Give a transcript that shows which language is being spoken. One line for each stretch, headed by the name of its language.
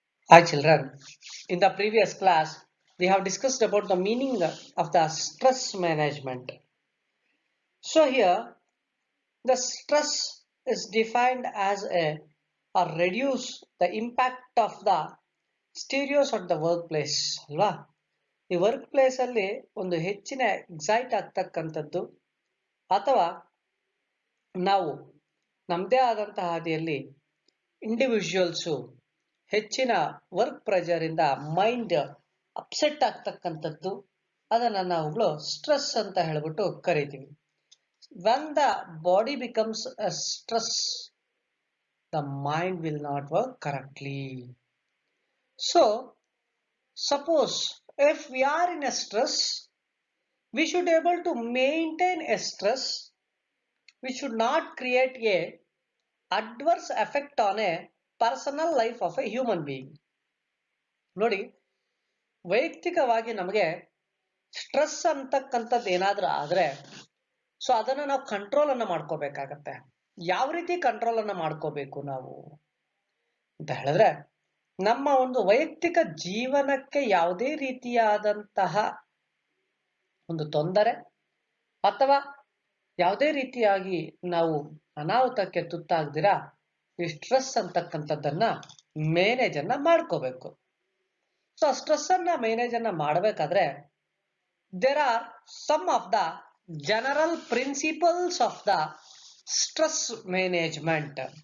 English: Hi children, in the previous class we have discussed about the meaning of the stress management. So here the stress is defined as a or reduce the impact of the stereos at the workplace
Kannada: ಅಲ್ವಾ ಈ work place ಅಲ್ಲಿ ಒಂದು ಹೆಚ್ಚಿನ excite ಆಗ್ತಕ್ಕಂಥದ್ದು ಅಥವಾ ನಾವು ನಮ್ಮದೇ ಆದಂತಹ ಹಾದಿಯಲ್ಲಿ ಇಂಡಿವಿಜುವಲ್ಸು ಹೆಚ್ಚಿನ ವರ್ಕ್ ಪ್ರೆಷರ್ ಇಂದ ಮೈಂಡ್ ಅಪ್ಸೆಟ್ ಆಗ್ತಕ್ಕಂಥದ್ದು ಅದನ್ನ ನಾವುಗಳು ಸ್ಟ್ರೆಸ್ ಅಂತ ಹೇಳ್ಬಿಟ್ಟು ಕರಿತೀವಿ.
English: When the body becomes a stress the mind will not work correctly. So suppose if we are in a stress, we should able to maintain a stress. We should not create a adverse effect on a personal life of a human being.
Kannada: ನೋಡಿ, ವೈಯಕ್ತಿಕವಾಗಿ ನಮಗೆ stress ಅಂತಕ್ಕಂಥದ್ದು ಏನಾದ್ರೂ ಆದ್ರೆ so ಅದನ್ನ ನಾವು control ಅನ್ನ ಮಾಡ್ಕೋಬೇಕಾಗತ್ತೆ. ಯಾವ ರೀತಿ ಕಂಟ್ರೋಲ್ ಅನ್ನ ಮಾಡ್ಕೋಬೇಕು ನಾವು ಅಂತ ಹೇಳಿದ್ರೆ, ನಮ್ಮ ಒಂದು ವೈಯಕ್ತಿಕ ಜೀವನಕ್ಕೆ ಯಾವುದೇ ರೀತಿಯಾದಂತಹ ಒಂದು ತೊಂದರೆ ಅಥವಾ ಯಾವುದೇ ರೀತಿಯಾಗಿ ನಾವು ಅನಾಹುತಕ್ಕೆ ತುತ್ತಾಗ್ದಿರಾ ಈ ಸ್ಟ್ರೆಸ್ ಅಂತಕ್ಕಂಥದ್ದನ್ನ ಮೇನೇಜ್ ಅನ್ನ ಮಾಡ್ಕೋಬೇಕು. ಸೊ ಸ್ಟ್ರೆಸ್ ಅನ್ನ ಮೇನೇಜ್ ಅನ್ನ ಮಾಡಬೇಕಾದ್ರೆ
English: there are some of the general principles of the stress management.